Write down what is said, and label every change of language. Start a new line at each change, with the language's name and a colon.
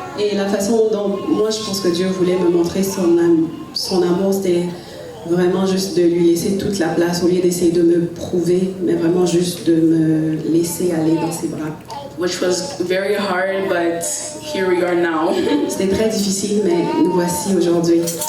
French: Et la façon dont moi je pense que Dieu voulait me montrer son amour, c'était vraiment juste de lui laisser toute la place au lieu d'essayer de me prouver, mais vraiment juste de me laisser aller dans ses bras.
English: Which was very hard, but here we are now.
French: C'était très difficile, mais nous voici aujourd'hui.